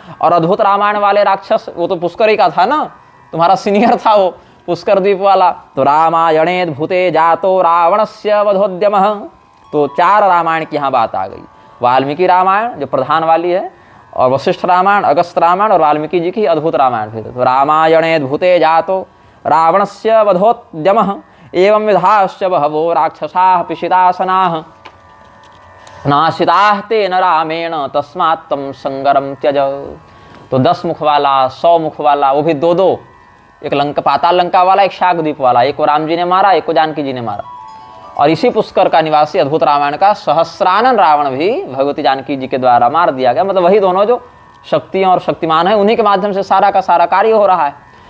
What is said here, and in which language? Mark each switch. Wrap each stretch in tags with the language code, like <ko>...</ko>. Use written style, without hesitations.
<hi>और अद्भुत रामायण वाले राक्षस, वो तो पुष्कर ही का था ना, तुम्हारा सीनियर था वो पुष्कर द्वीप वाला।</hi> <sa>तो रामायणे भूते जातो रावणस्य वधोद्यमः।</sa> <hi>तो 4 रामायण की यहाँ बात आ गई। वाल्मीकि रामायण जो प्रधान वाली है, और वशिष्ठ रामायण, अगस्त रामायण, और वाल्मीकि जी की अद्भुत रामायण फिर।</hi> <sa>तो रामायणे भूते जातो रावणस्य वधोद्यमः एवं विधाश्च बहवो राक्षसाः पिशितासनाः नाशिताः तेन रामेण तस्मात् तं संगरम त्यज।</sa> <hi>तो 10 मुख वाला, 100 मुख वाला, वो भी 2-2, एक लंका पाताल लंका वाला, एक शाकद्वीप वाला, एक को राम जी ने मारा, एक को जानकी जी ने मारा। और इसी पुष्कर का निवासी अद्भुत रामायण का सहस्रानन रावण भी भगवती जानकी जी के द्वारा मार दिया गया। मतलब वही दोनों जो शक्तियां और शक्तिमान है, उन्हीं के माध्यम से सारा का सारा कार्य हो रहा है।</hi>